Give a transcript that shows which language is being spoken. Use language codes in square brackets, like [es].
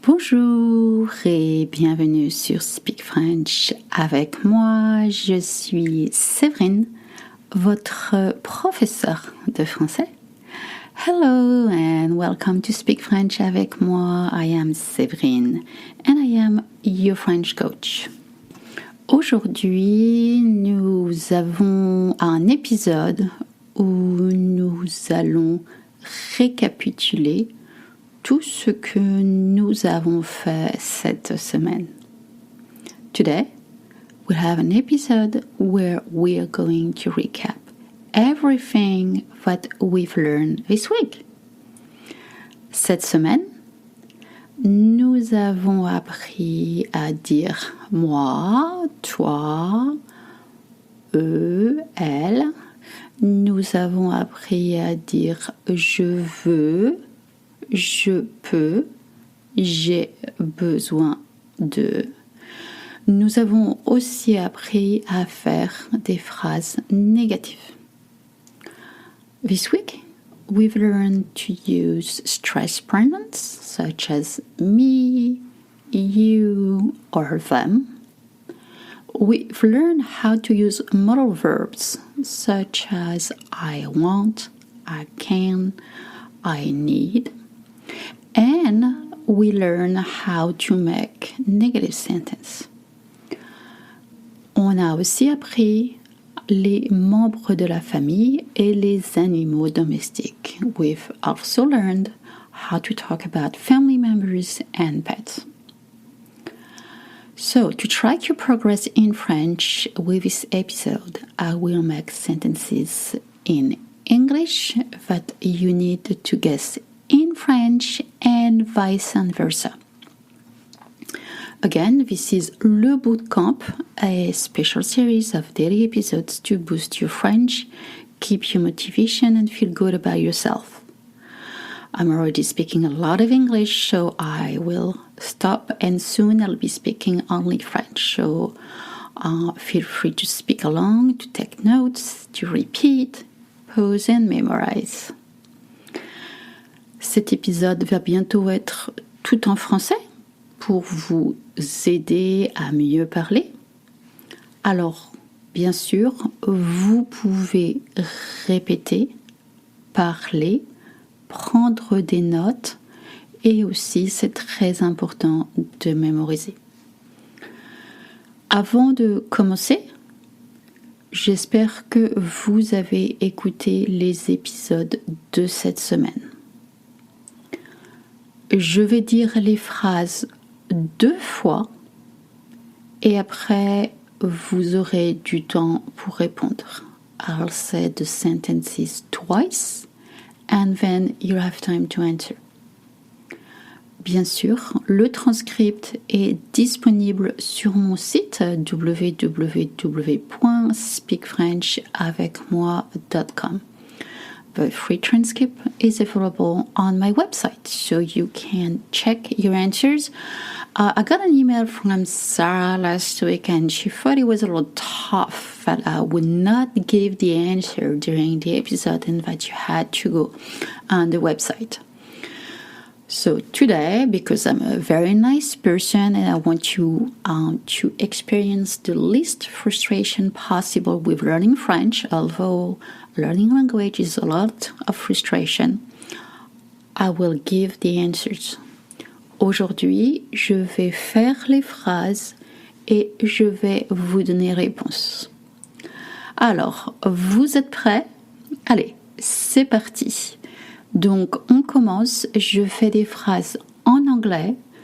[fr] Bonjour et bienvenue sur Speak French avec moi. Je suis Séverine, votre professeure de français. [en] Hello and welcome to Speak French avec moi. I am Séverine and I am your French coach. [fr] Aujourd'hui, nous avons un épisode où nous allons récapituler tout ce que nous avons fait cette semaine. [en] Today, we have an episode where we are going to recap everything that we've learned this week. [fr] Cette semaine, nous avons appris à dire moi, toi, eux, elle. Nous avons appris à dire je veux, je peux, j'ai besoin de. Nous avons aussi appris à faire des phrases négatives. [en] This week, we've learned to use stress pronouns such as me, you, or them. We've learned how to use modal verbs such as I want, I can, I need. And we learn how to make negative sentences. [fr] On a aussi appris les membres de la famille et les animaux domestiques. [en] We've also learned how to talk about family members and pets. So, to track your progress in French with this episode, I will make sentences in English that you need to guess in French and vice versa. Again, this is Le Bootcamp, a special series of daily episodes to boost your French, keep your motivation, and feel good about yourself. I'm already speaking a lot of English, so I will stop, and soon I'll be speaking only French. So feel free to speak along, to take notes, to repeat, pause, and memorize. [fr] Cet épisode va bientôt être tout en français pour vous aider à mieux parler. Alors, bien sûr, vous pouvez répéter, parler, prendre des notes et aussi, c'est très important de mémoriser. Avant de commencer, j'espère que vous avez écouté les épisodes de cette semaine. Je vais dire les phrases 2 fois et après vous aurez du temps pour répondre. [en] I'll say the sentences twice and then you have time to answer. [fr] Bien sûr, le transcript est disponible sur mon site www.speakfrenchavecmoi.com. [en] The free transcript is available on my website, so you can check your answers. I got an email from Sarah last week, and she thought it was a little tough that I would not give the answer during the episode and that you had to go on the website. So today, because I'm a very nice person and I want you to experience the least frustration possible with learning French, although learning language is a lot of frustration, I will give the answers. [fr] Aujourd'hui, je vais faire les phrases et je vais vous donner réponse. Alors, vous êtes prêts? Allez, c'est parti. Donc, on commence. Je fais des phrases en anglais.